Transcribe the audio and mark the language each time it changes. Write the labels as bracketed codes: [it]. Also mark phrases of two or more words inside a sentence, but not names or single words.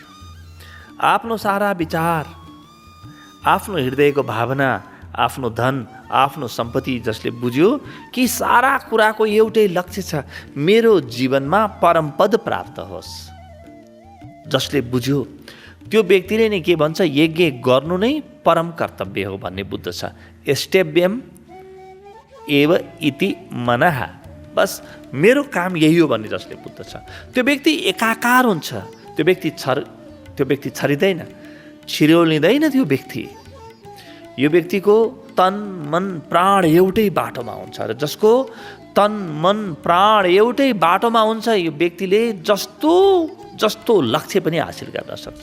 [ne] आफ्नो सारा विचार, आफ्नो हृदयको भावना, आफ्नो धन, आफ्नो सम्पत्ति जसले बुझ्यो कि सारा कुराको एउटै लक्ष्य छ, मेरो जीवनमा परमपद प्राप्त होस्, जसले बुझ्यो त्यो व्यक्तिले नै के भन्छ? यज्ञ गर्नु नै परम कर्तव्य हो भन्ने बुझ्दछ। [sa] एस्टेब्यम एव इति मनः, [ne] बस मेरो काम यही हो भन्ने जसले बुझ्दछ त्यो व्यक्ति एकाकार हुन्छ। त्यो व्यक्ति छरिँदैन, छिरोलिँदैन। त्यो व्यक्ति, यो व्यक्तिको तन मन प्राण एउटै बाटोमा हुन्छ। र जसको तन मन प्राण एउटै बाटोमा हुन्छ यो व्यक्तिले जस्तो लक्ष्य पनि हासिल गर्न सक्छ।